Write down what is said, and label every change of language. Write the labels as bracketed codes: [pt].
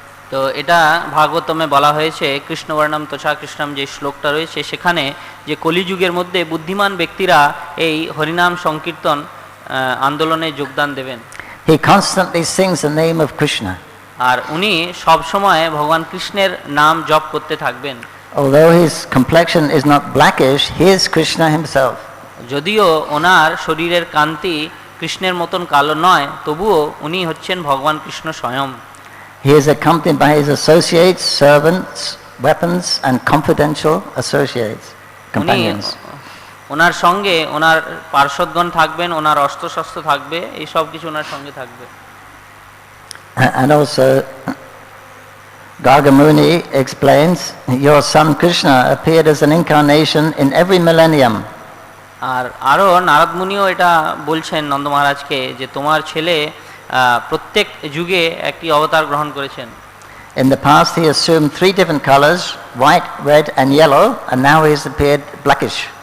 [bn] তো এটা ভাগবতমে বলা হয়েছে, কৃষ্ণবর্ণম তথা কৃষ্ণম যে শ্লোকটা রয়েছে সেখানে, যে কলিযুগের মধ্যে বুদ্ধিমান ব্যক্তিরা এই হরিনাম সংকীর্তন আন্দোলনে যোগদান দেবেন। [en] He constantly sings the name of Krishna. [bn] আর উনি সব সময় ভগবান কৃষ্ণের নাম জপ করতে থাকবেন। [en] Although his complexion is not blackish, he is Krishna himself. [bn] যদিও ওনার শরীরের কান্তি কৃষ্ণের মতন কালো নয়, তবুও উনি হচ্ছেন ভগবান কৃষ্ণ স্বয়ং। [en] He is accompanied by his associates, servants, weapons, and confidential associates, companions. [bn] ওনার সঙ্গে ওনার পার্শ্বদগণ থাকবেন, ওনার অস্ত্রশস্ত্র থাকবে, এই সব কিছু ওনার সঙ্গে থাকবে। [en] And also Gargamuni explains, your son Krishna appeared as an incarnation in every millennium. [bn] আর আরও নারদ মুনিও এটা বলছেন নন্দ মহারাজকে যে তোমার ছেলে প্রত্যেক যুগে একটি অবতার গ্রহণ করেছেন। [en] In the past he assumed 3 different colors, white, red and yellow, and now he has appeared blackish.